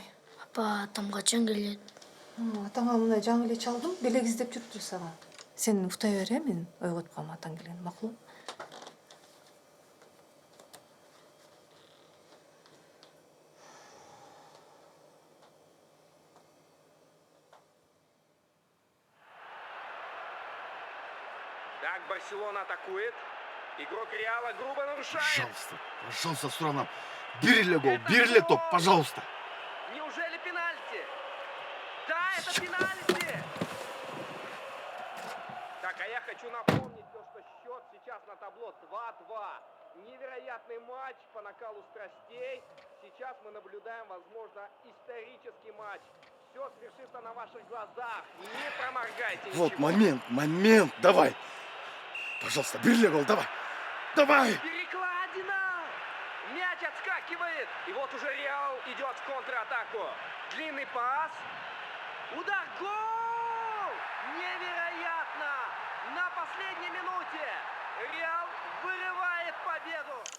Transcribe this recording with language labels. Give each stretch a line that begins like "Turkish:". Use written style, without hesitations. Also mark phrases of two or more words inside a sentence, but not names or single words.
Kyrgyz: Апа, атам качан келет? Атаңа мындай жаңы эле чалдым, белек издеп жүрүптүр сага. Сен уктай бер, мен ойготуп калам атаң келген, макулбу?
Russian: Так, Барселона атакует. Игрок Реала грубо нарушает. Пожалуйста,
Kyrgyz: Суранам. Бери эле гол, бери эле топ,
Russian: пожалуйста. Неужели пенальти? Да, это пенальти! Так, а я хочу напомнить то, что счет сейчас на табло 2-2. Невероятный матч по накалу страстей. Сейчас мы наблюдаем, возможно, исторический матч. Все свершится на ваших глазах. Не проморгайте ничего. Вот момент, давай. Пожалуйста,
Kyrgyz: бери эле гол,
Russian: давай. Давай! Перекладина! Мяч отскакивает. И вот уже Реал идет в контратаку. Длинный пас. Удар. Гол! Невероятно! На последней минуте Реал вырывает победу.